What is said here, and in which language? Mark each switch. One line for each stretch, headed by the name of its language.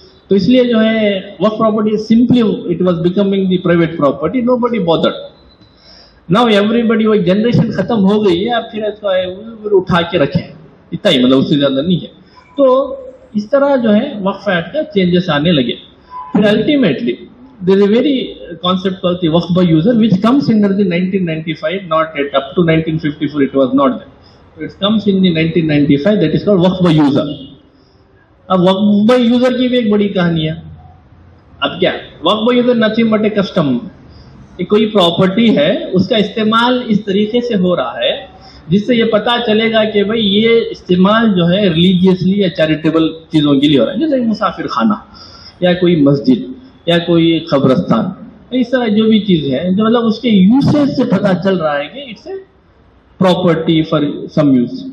Hindi: तो इसलिए जो है
English: waqf property simply it was becoming the private property, nobody bothered. Now everybody
Hindi: वो जनरेशन खत्म हो गई है, आप फिर इसको उठा के रखें, इतना ही मतलब उससे ज्यादा नहीं है. तो इस तरह जो है वक्फ एक्ट का चेंजेस आने लगे.
English: फिर ultimately there is a very concept called the waqf by user which comes under the 1995, not yet up to 1954 it was not there. So it comes in the 1995, that is called waqf by user.
Hindi: अब waqf by user की भी एक बड़ी कहानी है. अब क्या
English: waqf by user nothing but a custom.
Hindi: कोई प्रॉपर्टी है उसका इस्तेमाल इस तरीके से हो रहा है जिससे ये पता चलेगा कि भाई ये इस्तेमाल जो है रिलीजियसली या चैरिटेबल चीजों के लिए हो रहा है, जैसे मुसाफिर खाना या कोई मस्जिद या कोई कब्रस्तान, इस तरह जो भी चीज है जो मतलब उसके यूसेज से पता चल रहा है कि
English: It's a property for some use.